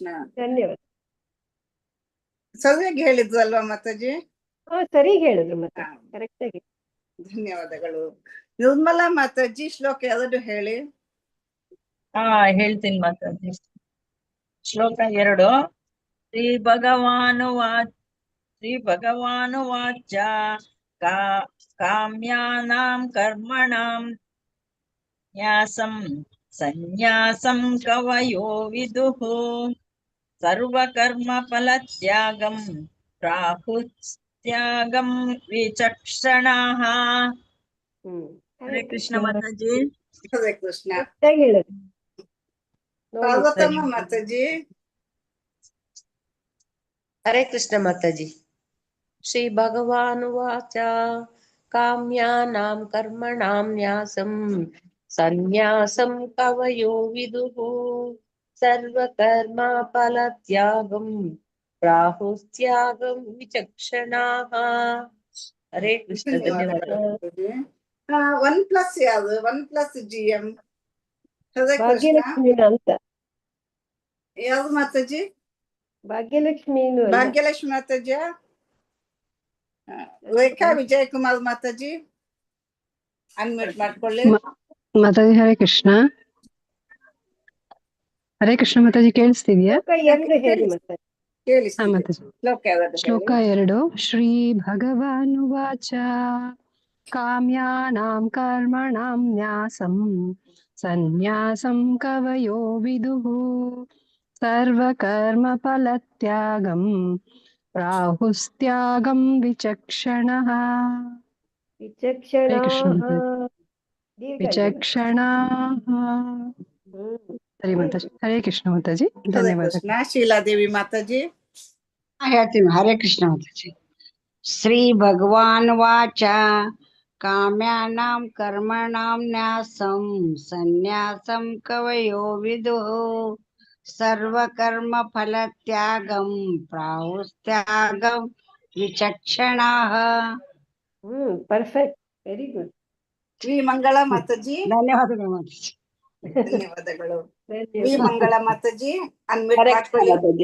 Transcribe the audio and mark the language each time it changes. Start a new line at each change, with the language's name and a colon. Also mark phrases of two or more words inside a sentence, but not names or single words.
Kannada: ಧನ್ಯವಾದ. ಸರಿಯಾಗಿ ಹೇಳಿದ್ರಲ್ವಾ ಮಾತಾಜಿ? ಸರಿ ಹೇಳಿದ್ರು ಮತ್ತೆ ಕರೆಕ್ಟ್ ಆಗಿ. ಧನ್ಯವಾದಗಳು. ನಿರ್ಮಲಾ ಮಾತಾಜಿ ಶ್ಲೋಕ 2 ಹೇಳಿ. ಹೇಳ್ತೀನಿ ಮಾತಾಜಿ. ಶ್ಲೋಕ 2.
Sanskrit: ಶ್ರೀ ಭಗವಾನುವಾಚ ಕಾಮ್ಯಾನಾಂ ಕರ್ಮಣಾಂ ನ್ಯಾಸಂ ಸನ್ಯಾಸಂ ಕವಯೋ ವಿದುಃ ಸರ್ವಕರ್ಮ ಫಲತ್ಯಾಗಂ ಪ್ರಾಹುಸ್ತ್ಯಾಗಂ ವಿಚಕ್ಷಣಾಃ. ಹರೇ ಕೃಷ್ಣ ಮಾತಾಜಿ. ಹರೇ ಕೃಷ್ಣ.
Kannada: ಹೇಳಿದ್ರು. ಪಾರ್ವತಮ್ಮ ಮಾತಾಜಿ.
Sanskrit: ಹರೇ ಕೃಷ್ಣ ಮಾತಾಜಿ. ಶ್ರೀ ಭಗವಾನುವಾಚ ಕಾಮ್ಯಾನಾಂ ಕರ್ಮಣಾಂ ನ್ಯಾಸಂ ಸನ್ಯಾಸಂ ಕವಯೋ ವಿದುಃ ಸರ್ವಕರ್ಮ ಫಲತ್ಯಾಗಂ ಪ್ರಾಹುಸ್ತ್ಯಾಗಂ ವಿಚಕ್ಷಣಾಃ. ಹರೇ ಕೃಷ್ಣ. ಧನ್ಯವಾದಗಳು.
Kannada: 1+ ಯಾವುದು? 1+ GM.
Sanskrit: ಹರೇ ಕೃಷ್ಣ.
Kannada: ಭಾಗ್ಯಲಕ್ಷ್ಮಿನ ಅಂತ. ಯಾವ್ದು ಮಾತಾಜಿ? ಭಾಗ್ಯಲಕ್ಷ್ಮಿ. ಭಾಗ್ಯಲಕ್ಷ್ಮಿ ಮಾತಾಜಿಯ? ರೇಖಾ ವಿಜಯ್ ಕುಮಾರ್ ಮಾತಾಜಿ ಅನ್ಮ್ಯೂಟ್ ಮಾಡ್ಕೊಳ್ಳಿ.
Sanskrit: ಮಾತಾಜಿ ಹರೇ ಕೃಷ್ಣ. ಹರೇ ಕೃಷ್ಣ ಮಾತಾಜಿ, ಕೇಳಿಸ್ತಿದ್ಯಾ?
Kannada: ಹೇಳಿ ಮಾತಾಜಿ. ಶ್ಲೋಕ 2.
Sanskrit: ಶ್ರೀ ಭಗವಾನುವಾಚ ಕಾಮ್ಯಾನಾಂ ಕರ್ಮಣಾಂ ನ್ಯಾಸಂ ಸನ್ಯಾಸಂ ಕವಯೋ ವಿದುಃ ಸರ್ವಕರ್ಮ ಫಲತ್ಯಾಗಂ ಪ್ರಾಹುಸ್ತ್ಯಾಗಂ ವಿಚಕ್ಷಣಃ. ವಿಚಕ್ಷಣಾಃ.
Kannada: ಸರಿ ಮಾತಾಜಿ.
Sanskrit: ಹರೇ ಕೃಷ್ಣ
Kannada: ಮಾತಾಜಿ, ಧನ್ಯವಾದ. ಶೀಲಾದೇವಿ ಮಾತಾಜಿ. ಹೇಳ್ತೀನಿ.
Sanskrit: ಹರೇ ಕೃಷ್ಣ
Kannada: ಮಾತಾಜಿ.
Sanskrit: ಶ್ರೀ ಭಗವಾನ್ ವಾಚ ಕಾಮ್ಯಾನಾಂ ಕರ್ಮಣಾಂ ನ್ಯಾಸಂ ಸನ್ಯಾಸಂ ಕವಯೋ ವಿದುಃ ಸರ್ವಕರ್ಮ ಫಲತ್ಯಾಗಂ ಪ್ರಾಹುಸ್ತ್ಯಾಗಂ ವಿಚಕ್ಷಣಾಃ.
English: Perfect. Very good.
Kannada: ವಿ ಮಂಗಳ ಮಾತಾಜಿ. ಧನ್ಯವಾದಗಳು ಮಾತಾಜಿ. ಧನ್ಯವಾದಗಳು. ವಿ ಮಂಗಳ ಮಾತಾಜಿ ಅನ್ಮ್ಯೂಟ್ ಮಾಡ್ಕೊಳ್ಳಿ.